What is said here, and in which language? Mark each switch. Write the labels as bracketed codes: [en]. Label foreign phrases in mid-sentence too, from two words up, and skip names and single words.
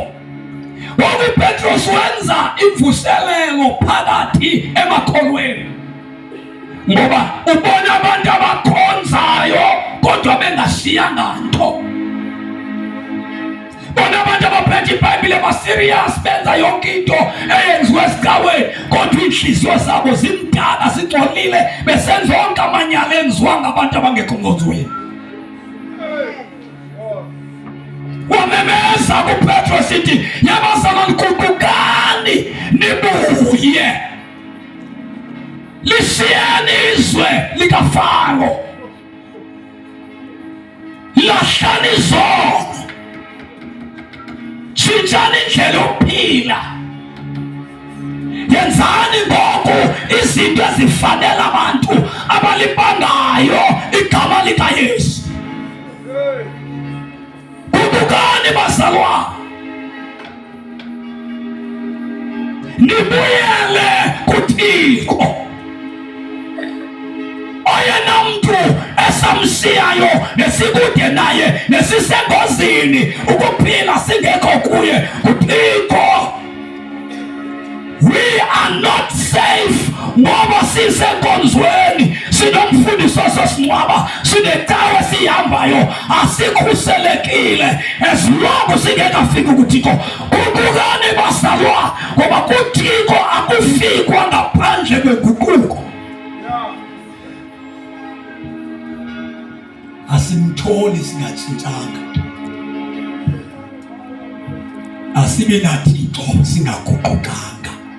[zu] UPetros wenza imvuselelo phakathi emakholweni, ngoba ubona abantu abakhonzayo kodwa bengashiyanga nto. Bona abantu abaphethe iBhayibhile ba-serious, [xh] benza yonke into eyenziwe esicaweni kodwa inhliziyo zabo zimdala, zingcolile, besenza wonke amanyala enziwa ngabantu abangekho nkonzweni. Wamemeza kuPetro sithi, yabazalwane guqukani nibuye, lishiyeni izwe likaFaro, lahlani izono, tshintshani indlela yokuphila, yenzani ngoku izinto ezifanele abantu abalibangayo igama likaYesu. Guqukani bazalwane, nibuyele kuThixo. Oyena mntu esamshiyayo nesikude naye nesisengozini ukuphila singekho kuye uThixo. [en] We are not safe [xh] ngoba sisenkonzweni, sinomfundiso sosingcwaba, sinecawe sihambayo, asikhuselekile [en] as long [xh] singekafiki kuThixo. Guqukani bazalwane, ngoba kuThixo akufikwa ngaphandle ngaphandle kweguquko asimtholi singatshintshanga, asibe naThixo singaguqukanga.